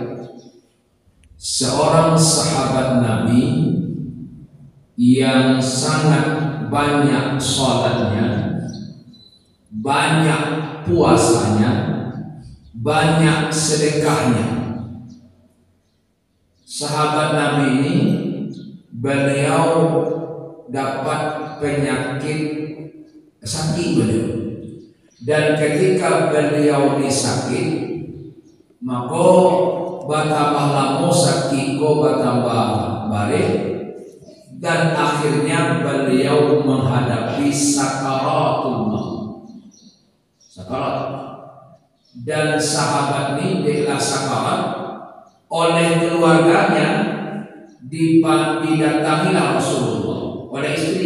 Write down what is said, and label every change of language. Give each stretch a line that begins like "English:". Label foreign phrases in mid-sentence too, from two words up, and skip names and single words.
Indonesian: seorang sahabat Nabi yang sangat banyak sholatnya, banyak puasanya, banyak sedekahnya. Sahabat Nabi ini beliau dapat penyakit sakit beliau. Dan ketika beliau disakit, maka
Minangkabau: batambah lama sakit ko batambah balik,
Indonesian: dan akhirnya beliau menghadapi sakaratul maut. Sakarat. Dan sahabat ini adalah sakarat oleh keluarganya didatangilah Rasulullah oleh istri.